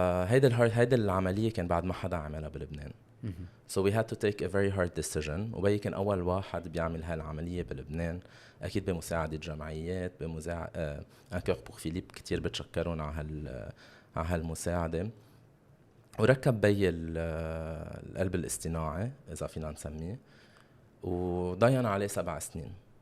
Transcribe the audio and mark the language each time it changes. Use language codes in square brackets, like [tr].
[ar] هيدا العملية كان بعد ما حدا عملها بلبنان. [en] So we had to take a very hard decision. [ar] وبي كان أول واحد بيعمل هالعملية بلبنان أكيد بمساعدة جمعيات بمساعدة أنكور بور فيليب كتير بتشكرون على هالمساعدة. وركب بي القلب الاصطناعي إذا فينا نسميه وضينا عليه 7 سنين.